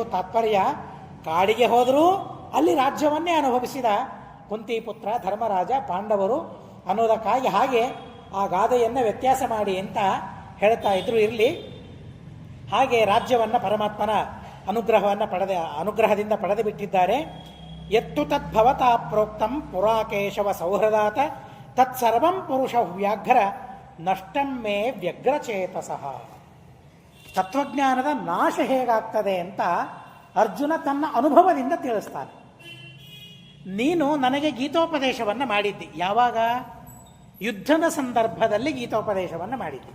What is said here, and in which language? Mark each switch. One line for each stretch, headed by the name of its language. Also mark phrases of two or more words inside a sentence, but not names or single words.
Kannada: ತಾತ್ಪರ್ಯ, ಕಾಡಿಗೆ ಹೋದರೂ ಅಲ್ಲಿ ರಾಜ್ಯವನ್ನೇ ಅನುಭವಿಸಿದ ಕುಂತಿಪುತ್ರ ಧರ್ಮರಾಜ ಪಾಂಡವರು ಅನ್ನೋದಕ್ಕಾಗಿ ಹಾಗೆ ಆ ಗಾದೆಯನ್ನು ವ್ಯತ್ಯಾಸ ಮಾಡಿ ಅಂತ ಹೇಳ್ತಾ ಇದ್ರು. ಇರಲಿ, ಹಾಗೆ ರಾಜ್ಯವನ್ನು ಪರಮಾತ್ಮನ ಅನುಗ್ರಹದಿಂದ ಪಡೆದು ಬಿಟ್ಟಿದ್ದಾರೆ.
Sanskrit: ಎತ್ತು ತದ್ಭವತಾ ಪ್ರೋಕ್ತಂ ಪುರಾಕೇಶವ ಸೌಹೃದಾತ ತತ್ಸರ್ವಂ ಪುರುಷ ವ್ಯಾಘ್ರ ನಷ್ಟಂ ಮೇ ವ್ಯಗ್ರಚೇತಸಃ.
Kannada: ತತ್ವಜ್ಞಾನದ ನಾಶ ಹೇಗಾಗ್ತದೆ ಅಂತ ಅರ್ಜುನ ತನ್ನ ಅನುಭವದಿಂದ ತಿಳಿಸ್ತಾನೆ. ನೀನು ನನಗೆ ಗೀತೋಪದೇಶವನ್ನು ಮಾಡಿದ್ದಿ. ಯಾವಾಗ? ಯುದ್ಧದ ಸಂದರ್ಭದಲ್ಲಿ ಗೀತೋಪದೇಶವನ್ನು ಮಾಡಿದ್ದಿ.